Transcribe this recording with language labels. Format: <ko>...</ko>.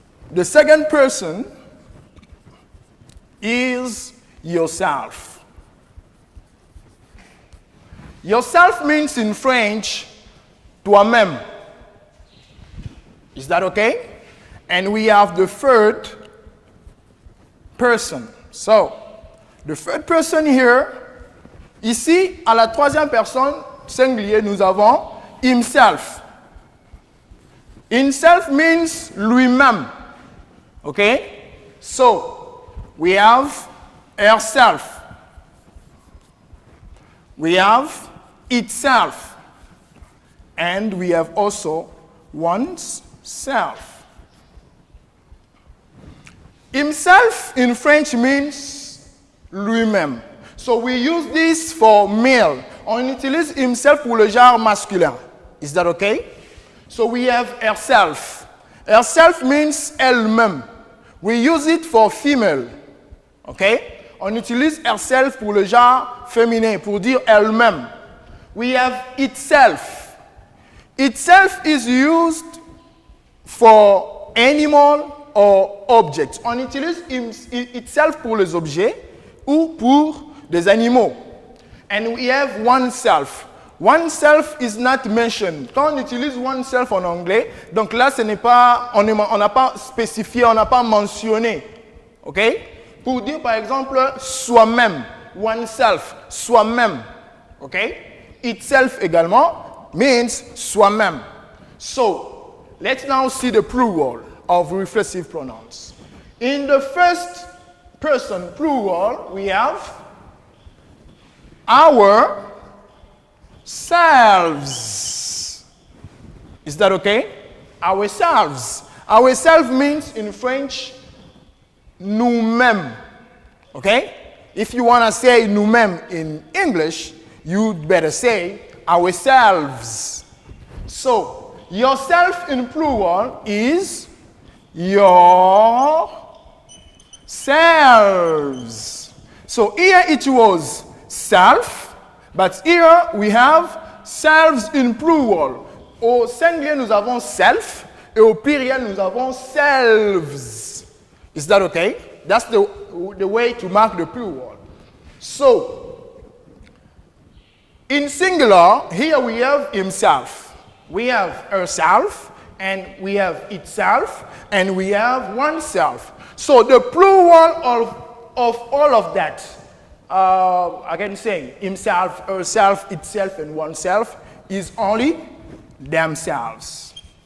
<en>The second person is yourself. Yourself means in French, toi-même. Is that okay? And we have the third person. So, the third person here,</en> <fr>ici, à la troisième personne singulier, nous avons himself.</fr> <en>Himself means lui-même. Okay? So, we have herself. We have itself. And we have also one's self. Himself in French means lui-même. So we use this for male.</en> <fr>On utilise himself pour le genre masculin.</fr> <en>Is that okay? So we have herself. Herself means elle-même. We use it for female. Okay?</en> <fr>On utilise herself pour le genre féminin, pour dire elle-même.</fr> <en>We have itself. Itself is used for animal or objects.</en> <fr>On utilise itself pour les objets ou pour des animaux.</fr> <en>And we have oneself. Oneself is not mentioned.</en> <fr>Quand on utilise oneself en anglais, donc là, ce n'est pas, on n'a pas spécifié, on n'a pas mentionné. OK? Pour dire, par exemple, soi-même. Oneself, soi-même. OK?</fr> <en>Itself également means soi-même. So, let's now see the plural of reflexive pronouns. In the first person plural, we have ourselves. Is that okay? Ourselves. Ourselves means in French, nous-mêmes. Okay? If you want to say nous-mêmes in English, you'd better say ourselves. So, yourself in plural is yourselves. So here it was self, but here we have selves in plural.</en> <fr>Au singulier, nous avons self, et au pluriel, nous avons selves.</fr> <en>Is that okay? That's the way to mark the plural. So, in singular, here we have himself. We have herself, and we have itself, and we have oneself. So the plural of all of that, I can say himself, herself, itself, and oneself, is only themselves.</en>